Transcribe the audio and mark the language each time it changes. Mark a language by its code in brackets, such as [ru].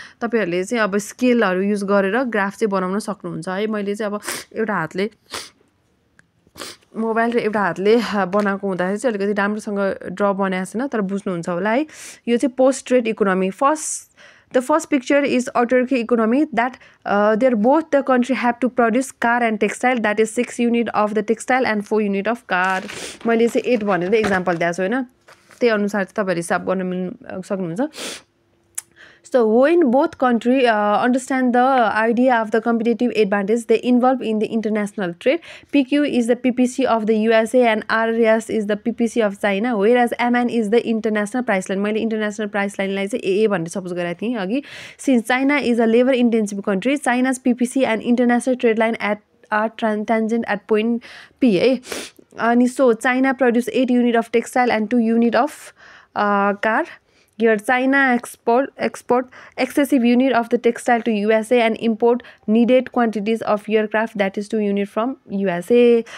[ne] तपाईहरुले चाहिँ अब स्केलहरू युज गरेर ग्राफ चाहिँ बनाउन सक्नुहुन्छ है। मैले चाहिँ अब एउटा हातले मोबाइल र एउटा हातले बनाएको हुँदाखेरि चाहिँ अलिकति राम्रोसँग ड्र बनाएको छैन, तर बुझ्नुहुन्छ होला है। यो चाहिँ post trade economy. First [en] The first picture is autarky economy, that there both the country have to produce car and textile, that is 6 unit of the textile and 4 unit of car. [ne] मैले चाहिँ 8 भनेर example दिएको छु हैन, त्यही अनुसार चाहिँ तपाईहरु हिसाब गर्न सक्नुहुन्छ. [en] So when both country understand the idea of the competitive advantage, they involve in the international trade. PQ is the PPC of the USA and RRS is the PPC of China, whereas MN is the international price line. [ne] मैले [en] international price line [ne] लाई चाहिँ AA भनेर suppose गरेको थिएँ अघि. [en] Since China is a labor intensive country, China's PPC and international trade line are tangent at point P है. [ne] अनि [en] so China produce 8 unit of textile and 2 unit of car. Here China export excessive unit of the textile to USA and import needed quantities of aircraft, that is 2 unit from USA.